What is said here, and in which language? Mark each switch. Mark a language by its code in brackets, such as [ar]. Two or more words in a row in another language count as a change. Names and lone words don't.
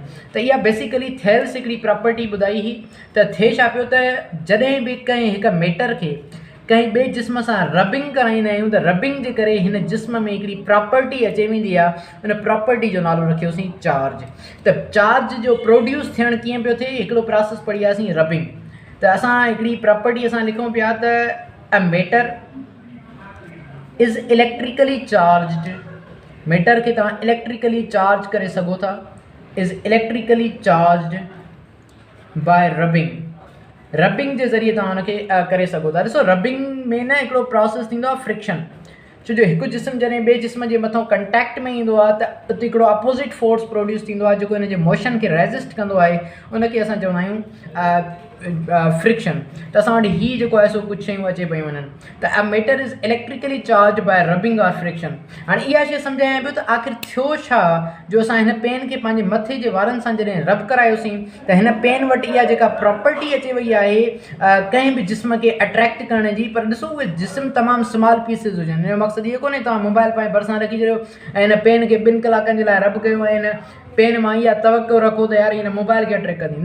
[sd] त इहा बेसिकली थेल्स हिकिड़ी प्रॉपर्टी ॿुधाई हुई. त थिए छा पियो त जॾहिं बि कंहिं हिकु मैटर खे कंहिं ॿिए जिस्म सां रबिंग कराईंदा आहियूं त रबिंग जे करे हिन जिस्म में हिकिड़ी प्रॉपर्टी अचे वेंदी आहे. हुन प्रॉपर्टी जो नालो रखियोसीं चार्ज. त चार्ज जो प्रोड्यूस थियणु कीअं पियो थिए हिकिड़ो प्रोसेस पढ़ी वियासीं रबिंग. त असां हिकिड़ी प्रॉपर्टी असां लिखूं पिया त [en] a matter is electrically charged. [sd] मैटर खे तव्हां [en] electrically charge [sd] करे सघो था. [en] is electrically charged by rubbing. [sd] रबिंग जे ज़रिए तव्हां हुनखे करे सघो था. ॾिसो रबिंग में न हिकिड़ो प्रोसेस थींदो आहे फ्रिक्शन. छो जो हिकु जिस्म जॾहिं ॿिए जिस्म जे मथां कंटेक्ट में ईंदो आहे त उते हिकिड़ो [en] opposite force [sd] प्रोड्यूस थींदो आहे जेको हिन जे मोशन खे रेज़िस्ट कंदो आहे. उनखे असां चवंदा आहियूं फ्रिक्शन. त असां वटि हीअ जेको आहे सो कुझु शयूं अचे पियूं वञनि. [en] त a matter is electrically charge by rubbing और फ्रिक्शन. [sd] हाणे इहा शइ सम्झायां पियो त आख़िर थियो छा जो असां हिन पेन खे पंहिंजे मथे जे वारनि सां जॾहिं रब करायोसीं त हिन पेन वटि इहा जेका प्रॉपर्टी अचे वई आहे कंहिं बि जिस्म खे अट्रैक्ट करण जी. पर ॾिसो उहे जिस्म तमामु [en] small pieces [sd] हुजनि. हिन जो मक़सदु इहो कोन्हे तव्हां मोबाइल पंहिंजे भरिसां रखी छॾियो ऐं हिन पेन खे 2 कलाकनि जे लाइ रब कयो ऐं हिन पेन मां इहा तवको रखो त यार हिन मोबाइल खे अट्रैक्ट कंदी.